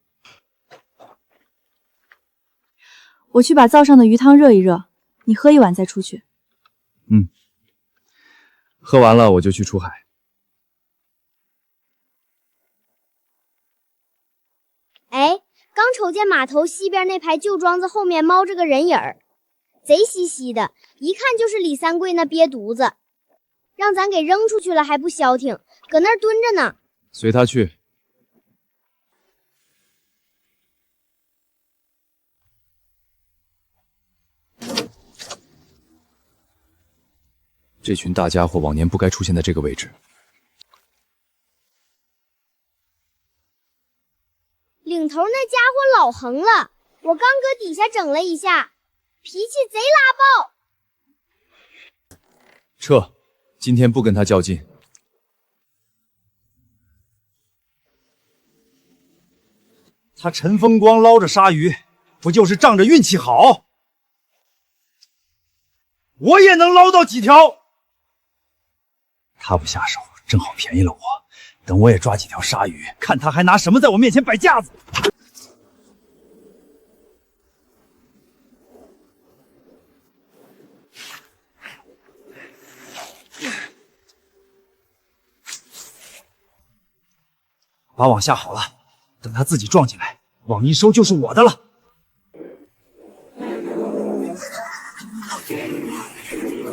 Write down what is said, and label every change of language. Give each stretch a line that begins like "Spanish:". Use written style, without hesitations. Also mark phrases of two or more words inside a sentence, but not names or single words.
Chinese: 我去把灶上的魚湯熱一熱，你喝一碗再出去。喝完了我就去出海。哎，剛瞅見碼頭西邊那排舊莊子後面貓着個人影兒，賊兮兮的，一看就是李三桂那鱉犢子，讓咱給扔出去了還不消停，擱那兒蹲着呢。隨他去。這群大家伙往年不該出現在這個位置。領頭那家伙老橫了，我剛擱底下整了一下，脾氣賊拉爆。撤，今天不跟他較勁。他陳風光撈着鯊魚，不就是仗着運氣好？我也能撈到幾條。他不下手，正好便宜了我。等我也抓幾條鯊魚，看他還拿什麼在我面前擺架子。把網下好了，等他自己撞進來，網一收就是我的了。